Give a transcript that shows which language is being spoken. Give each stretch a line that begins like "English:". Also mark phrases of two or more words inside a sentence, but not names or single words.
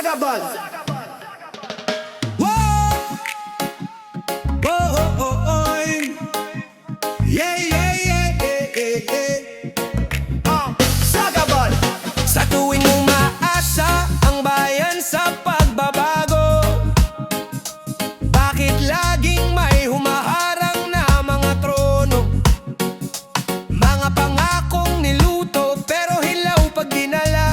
Filipino: Sagabal.
English: Whoa! Whoa, oh, oh, oh. Yeah, yeah, yeah, yeah, yeah, yeah.
Filipino: Sagabal. Sa tuwing umaasa ang bayan sa pagbabago, bakit laging may humaharang na mga trono? Mga pangakong niluto pero hilaw pag dinala.